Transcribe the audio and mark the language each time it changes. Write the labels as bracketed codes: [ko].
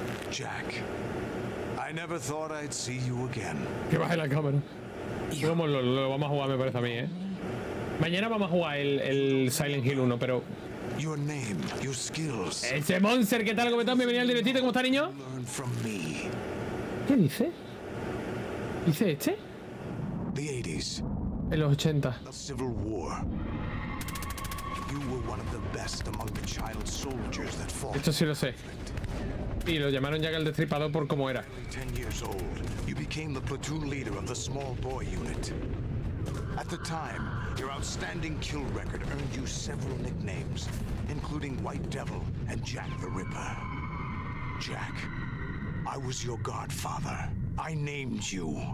[en] Jack, I never thought I'd see you again. [es] Que baje la cámara. Lo vamos a jugar, me parece a mí, ¿eh? Mañana vamos a jugar el Silent Hill 1, pero... [en] Your name, your skills. [es] Ese Monster, ¿qué tal? ¿Cómo estás? Bienvenido al directito, ¿cómo está, niño? [en] Learn from me. [es] ¿Qué dice? ¿Dice este? [en] The 80s. [es] En los 80. [en] The Civil War. You were one of the best among the child soldiers that fought. [es] Esto sí lo sé. Y lo llamaron Jack el Destripador por cómo era. [en] 10 years old, you became the platoon leader of the small boy unit. At the time, your outstanding kill record earned you several nicknames, including White Devil and Jack the Ripper. Jack, I was your godfather. I named you.